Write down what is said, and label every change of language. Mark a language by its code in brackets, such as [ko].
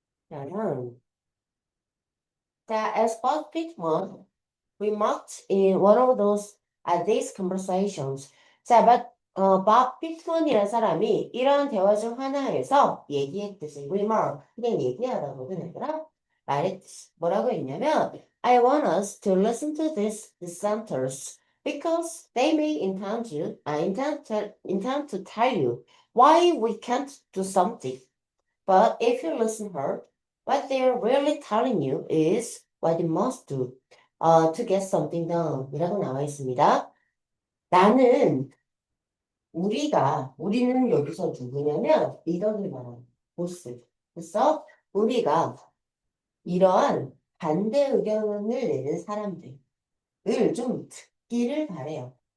[ko] 그러면 자, [en] as Bob Pittman remarked in one of these conversations. [ko] 자, 밥 피트먼이라는 사람이 이런 대화 중 하나에서 얘기했듯이 remark, 그냥 얘기하다거든, 얘들아. 말했듯이. 뭐라고 했냐면 [en] I want us to listen to these dissenters because they may intend to tell you why we can't do something. But if you listen hard, what they're really telling you is what you must do to get something done [ko] 이라고 나와 있습니다. 나는 우리는 여기서 누구냐면 리더들 말하는 보스. 그래서 우리가 이러한 반대 의견을 내는 사람들을 좀 듣기를 바래요.